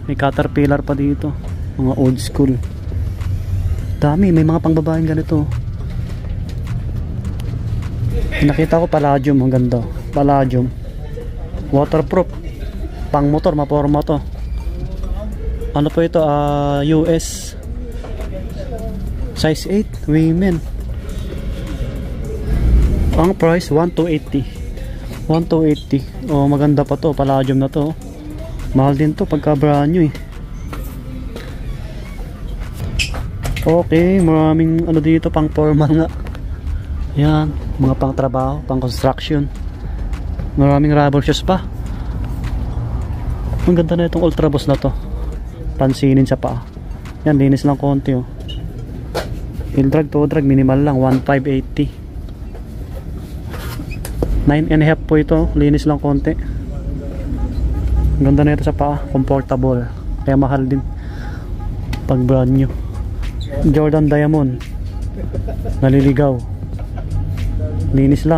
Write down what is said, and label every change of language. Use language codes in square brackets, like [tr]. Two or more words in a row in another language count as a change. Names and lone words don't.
[tl] May Caterpillar pa dito. Mga [en] old school. [tl] Dami, may mga pang babaeng ganito. Nakita ko Palladium, ang ganda. Palladium. Waterproof. Pang motor, maporma to. Ano po ito? US. [en] Size 8, women. Ang price 1 to 80. 1 to 80. [tl] Oh, maganda pa to, Palladium na to. Mahal din to pagka [en] brand new [tl] eh. Okay, maraming ano dito pang formal nga. Yan, mga pang trabaho, pang construction. Maraming [en] rubber shoes [tl] pa. Ang ganda na itong Ultra Boost na to. Pansinin sa paa. Yan, linis lang konti oh. [en] Heel drag, toe drag, [tl] minimal lang, 1,580. 9.5 po ito, linis lang konti. Ang ganda na ito sa paa, comfortable. Kaya mahal din pag [en] brand new. [tl] Jordan Diamond, naliligaw, linis lang.